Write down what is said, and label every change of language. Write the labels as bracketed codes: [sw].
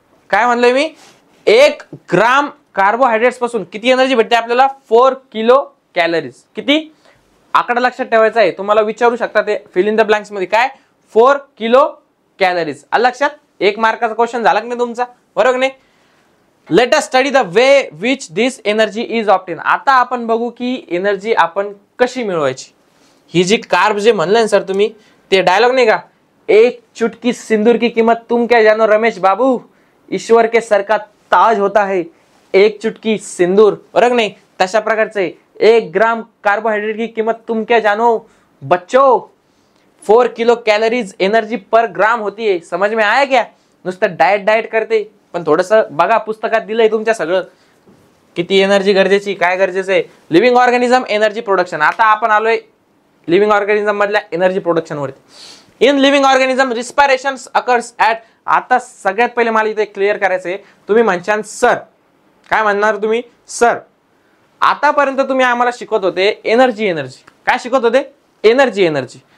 [mr] काय म्हणलोय मी, 1 ग्राम कार्बोहायड्रेट्स पासून किती एनर्जी भेटते आपल्याला, 4 किलो कॅलरीज. किती आकडा लक्षात ठेवायचा आहे, तुम्हाला विचारू शकता ते फिल इन द ब्लँक्स मध्ये, काय 4 किलो कॅलरीज. आलं लक्षात. 1 मार्काचा क्वेश्चन झाला की नाही तुमचा, बरोबर नाही. [en] Let us study the way which this energy is obtain. [mr] आता आपण बघू की एनर्जी आपण कशी मिळवायची. ही जी कार्ब जे म्हणलं सर तुम्ही, ते डायलॉग नाही का, [hi] एक चुटकी सिंदूर की कीमत तुम क्या जानो रमेश बाबू, ईश्वर के सर का ताज होता है एक चुटकी सिंदूर, [mr] बरोबर नाही. तशा प्रकारचे [hi] 1 ग्राम कार्बोहाइड्रेट की कीमत तुम क्या जानो बच्चों, 4 किलो कॅलरीज एनर्जी पर ग्राम होती है. समझ में आया क्या. [mr] नुसतं डाएट करते, पण थोडस बघा पुस्तकात दिलंय तुमच्या सगळं, किती एनर्जी गरजेची, काय गरजेचं आहे. Living organism energy production. आता आपण आलोय लिव्हिंग ऑर्गॅनिझम मधल्या एनर्जी प्रोडक्शन वरती. [en] In living organism respiration occurs at. [mr] आता सगळ्यात पहिले मला इथे क्लिअर करायचंय, तुम्ही म्हणशाल सर, काय म्हणणार तुम्ही, सर आतापर्यंत तुम्ही आम्हाला शिकवत होते एनर्जी, काय शिकवत होते, एनर्जी.